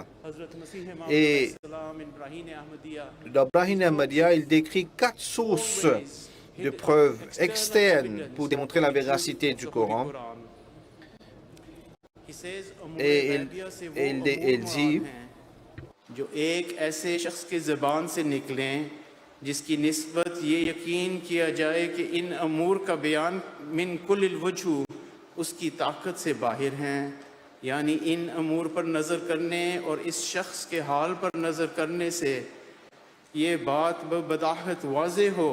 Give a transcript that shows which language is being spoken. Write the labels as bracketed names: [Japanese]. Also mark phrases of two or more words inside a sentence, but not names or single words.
[French] Et dans Brahine Ahmadiyya, il décrit 4 sources de preuves externes pour démontrer la véracité du Coran. Et il dit [Urdu] جس کی نسبت یہ یقین کیا جائے کہ ان امور کا بیان [Arabic] من كل الوجوه [Urdu] اس کی طاقت سے باہر ہیں، یعنی ان امور پر نظر کرنے اور اس شخص کے حال پر نظر کرنے سے یہ بات بداہت واضح ہو